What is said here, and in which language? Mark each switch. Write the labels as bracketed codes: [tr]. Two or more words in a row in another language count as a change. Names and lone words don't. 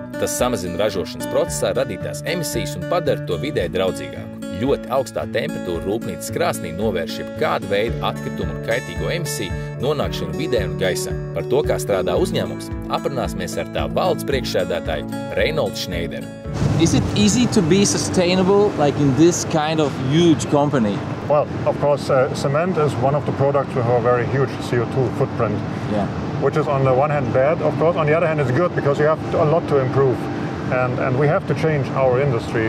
[lv] Tas samazina ražošanas procesā radītās emisijas un padara to videi draudzīgāku. Ļoti augstā temperatūra rūpnīcas krāsnī novērš jebkādu veidu atkritumu un kaitīgo emisiju nonākšanu vidē un gaisā. Par to, kā strādā uzņēmums, aprunāsimies ar tā valdes priekšsēdētāju Reinholds Šneideru. [en] Is it easy to be sustainable like in this kind of huge company? Well, of course, cement is one of the products with a very huge CO2 footprint, which is on the one hand bad, of course. On the other hand, it's good because you have a lot to improve. And we have to change our industry.